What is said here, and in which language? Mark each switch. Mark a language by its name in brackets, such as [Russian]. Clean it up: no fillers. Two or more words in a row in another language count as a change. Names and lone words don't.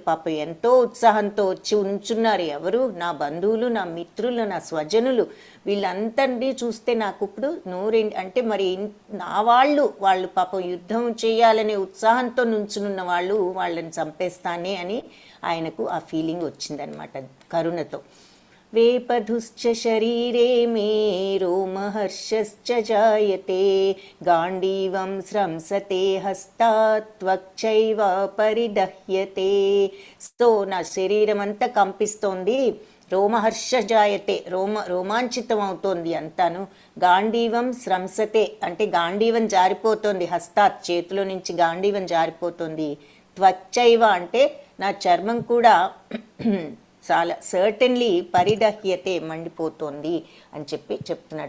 [Telugu] పాప ఎంతో ఉత్సాహంతో వచ్చి ఉంచున్నారు. ఎవరు? నా బంధువులు, నా మిత్రులు, నా స్వజనులు. వీళ్ళందరినీ చూస్తే నాకు ఇప్పుడు నోరెండి అంటే మరి నా వాళ్ళు పాపం యుద్ధం చేయాలనే ఉత్సాహంతో నుంచునున్న వాళ్ళని చంపేస్తానే అని ఆయనకు ఆ ఫీలింగ్ వచ్చిందనమాట కరుణతో. [Sanskrit] वेपधुश्च शरीरे मे रोमहर्षश्च जायते गाण्डीवं स्रंसते हस्तात् त्वक्चैव परिदह्यते. [Telugu] సో నా శరీరం అంతా కంపిస్తోంది, [Sanskrit] రోమహర్ష జాయతే, [Telugu] రోమాంచితం అవుతోంది అంతాను. [Sanskrit] గాంధీవం స్రంసతే [Telugu] అంటే గాంధీవం జారిపోతోంది, హస్తాత్ చేతిలో నుంచి గాంధీవం జారిపోతుంది. త్వచ్చైవ అంటే నా చర్మం కూడా చాలా సర్టన్లీ పరిదహ్యతే మండిపోతోంది అని చెప్తున్నాడు.